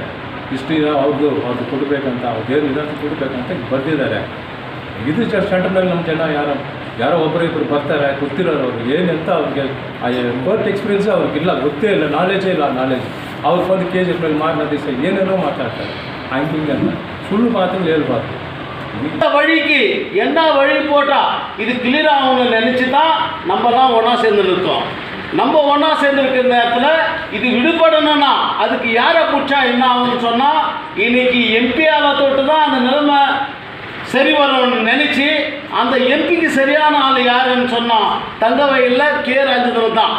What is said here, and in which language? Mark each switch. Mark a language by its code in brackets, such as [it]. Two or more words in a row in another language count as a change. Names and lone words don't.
[kn] ಇಷ್ಟು ಅವ್ರದ್ದು ಕೊಡಬೇಕಂತ, ಅವ್ರದ್ದೇನು ಇದಂತ ಕೊಡಬೇಕಂತ ಬರೆದಿದ್ದಾರೆ. ಇದು ಸೆಂಟರ್ನಲ್ಲಿ ನಮ್ಮ ಜನ ಯಾರೋ ಒಬ್ಬರು ಬರ್ತಾರೆ, ಗೊತ್ತಿರೋರು ಅವ್ರು ಏನಂತ ಅವ್ರಿಗೆ [en] court experience [kn] ಅವ್ರಿಗಿಲ್ಲ, ಗೊತ್ತೇ ಇಲ್ಲ, ನಾಲೆಜೇ ಇಲ್ಲ. ಅವ್ರು ಬಂದು KG ಮಾರನೇ ದಿವಸ ಏನೇನೋ ಮಾತಾಡ್ತಾರೆ, ಹಂಗೆ ಅಂತ ಸುಳ್ಳು ಮಾತುಗಳು ಹೇಳ್ಬಾರ್ದು. [ta] இந்த வழிக்கு என்ன வழி போட்டால் இது கிளியர் ஆகணும்னு நினச்சி தான் நம்ம தான் ஒன்றா சேர்ந்துருக்கோம். நம்ம ஒன்றா சேர்ந்துருக்கிற நேரத்தில் இது விடுபடணும்னா அதுக்கு யாரை பிடிச்சா என்ன ஆகும்னு சொன்னால், இன்னைக்கு எம்பியால் தொட்டு தான் அந்த நிலைமை சரி வரணும்னு நினச்சி அந்த எம்பிக்கு சரியான ஆள் யாருன்னு சொன்னால் தங்கவயலில் கே ராஜேந்திரன் தான்.